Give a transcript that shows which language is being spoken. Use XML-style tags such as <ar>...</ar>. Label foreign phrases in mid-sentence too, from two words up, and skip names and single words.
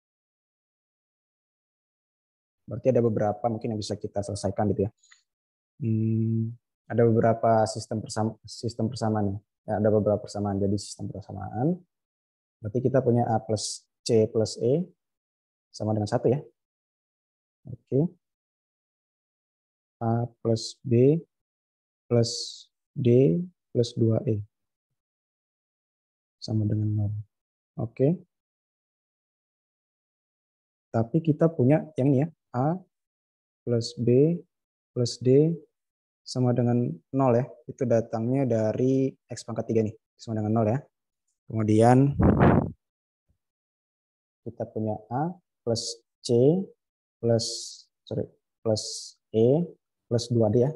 <id>Berarti ada beberapa mungkin yang bisa kita selesaikan gitu ya. Ada beberapa sistem persamaan. Ya, ada beberapa persamaan. Jadi sistem persamaan. Berarti kita punya A plus C plus E sama dengan 1 ya. Oke. A plus B plus D plus 2E sama dengan 0. Oke. Tapi kita punya yang ini ya. A plus B plus D sama dengan 0 ya. Itu datangnya dari X pangkat 3 nih. Sama dengan 0 ya. Kemudian kita punya A plus C plus E plus 2D ya.</id>